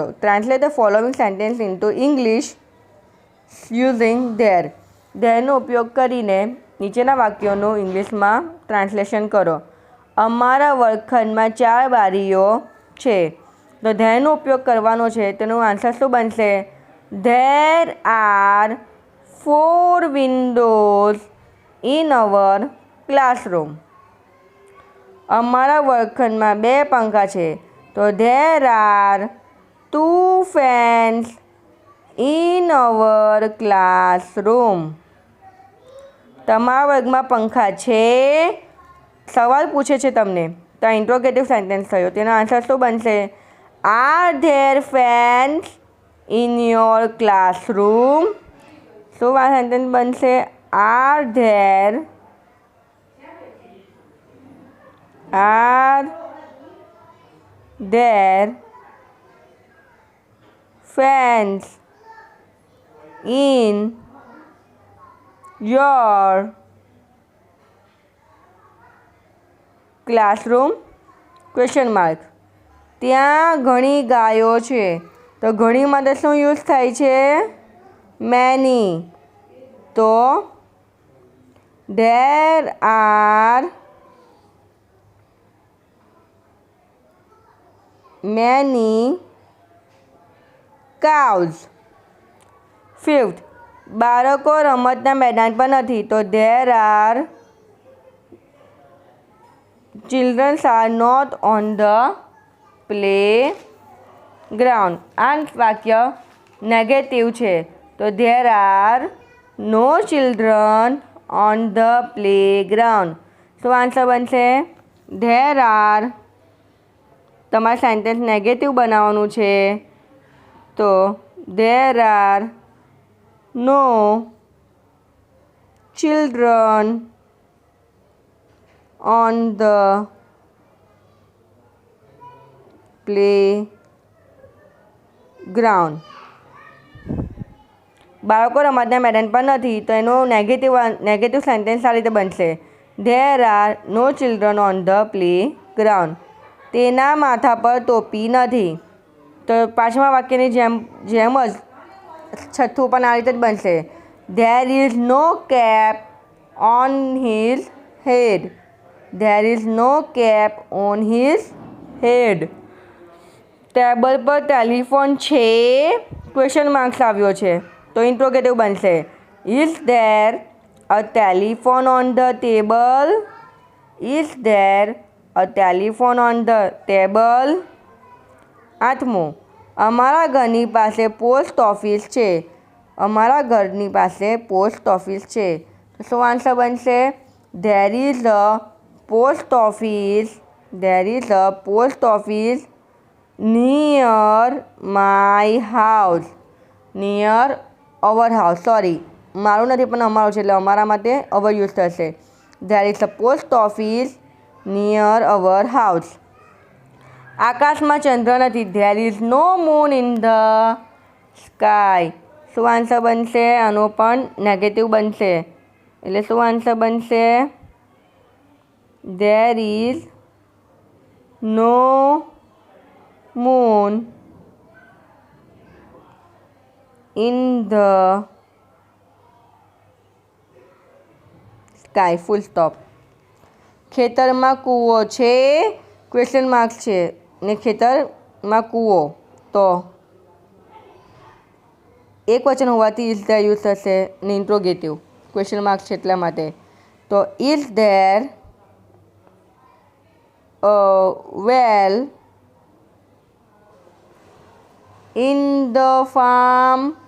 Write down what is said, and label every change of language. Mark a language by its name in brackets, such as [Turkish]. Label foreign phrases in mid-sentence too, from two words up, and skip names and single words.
[English] Translate the following sentence into English using there. [Gujarati] ધેરનો ઉપયોગ કરીને નીચેના વાક્યોનું ઇંગ્લિશમાં ટ્રાન્સલેશન કરો. અમારા વર્ગખંડમાં 4 બારીઓ છે. તો ધેરનો ઉપયોગ કરવાનો છે તેનો આન્સર શું બનશે? [English] there are 4 windows in our classroom. [Gujarati] અમારા વર્ગખંડમાં 2 પંખા છે. [English] તો there are 2 fans in our classroom. [Gujarati] તમારા વર્ગમાં પંખા છે? સવાલ પૂછે છે તમને, તો આ [English] interrogative sentence [Gujarati] થયો. તેનો આન્સર શું બનશે? [English] Are there fans in your classroom? [Gujarati] શું આ સેન્ટેન્સ બનશે? [English] Are there fans in your classroom? Question mark. [Gujarati] ત્યાં ઘણી ગાયો છે, તો ઘણી માટે શું યુઝ થાય છે? [English] મેની. તો there are many cows. [Gujarati] ફિફ્થ, બાળકો રમતના મેદાન પર નથી, તો [English] there are children are not on the playground. [Gujarati] આ વાક્ય નેગેટિવ છે, તો [English] there are no children on the playground. [Gujarati] શું આન્સર બનશે? [English] there are. [Gujarati] તમારે સેન્ટેન્સ નેગેટિવ બનાવવાનું છે, તો [English] there are no children on the playground. [Gujarati] બાળકો રમતના મેદાન પર નથી, તો એનો નેગેટિવ સેન્ટેન્સ આ રીતે બનશે: [English] there are no children on the playground. [Gujarati] તેના માથા પર ટોપી નથી, તો પાંચમા વાક્યની જેમ જ છઠ્ઠું પણ આ રીતે જ બનશે: [English] there is no cap on his head. there is no cap on his head. [Gujarati] ટેબલ પર ટેલિફોન છે? [English] Question marks [Gujarati] આવ્યો છે, તો ઇન્ટ્રોગેટિવ બનશે: [English] is there a telephone on the table? is there a telephone on the table? [Gujarati] આઠમું, અમારા ઘરની પાસે [English] post office [Gujarati] છે. અમારા ઘરની પાસે [English] post office [Gujarati] છે, તો શું આન્સર બનશે? [English] there is a post office. there is a post office near my house. near our house. [Gujarati] સોરી, મારું નથી પણ અમારું છે, એટલે અમારા માટે અવર યુઝ થશે. [English] there is a post office near our house. [Gujarati] આકાશમાં ચંદ્ર નથી. [English] there is no moon in the sky. [Gujarati] શું આન્સર બનશે? આનો પણ નેગેટિવ બનશે, એટલે શું આન્સર બનશે? [English] there is no moon in the sky. Full stop. [Gujarati] ખેતરમાં કૂવો છે? [English] Question mark [Gujarati] છે ને ખેતરમાં કૂવો, તો એક વચન હોવાથી [English] is there [Gujarati] યુઝ થશે ને ઇન્ટ્રોગેટિવ. [English] Question mark [Gujarati] છે એટલા માટે, તો [English] is there a well in the farm?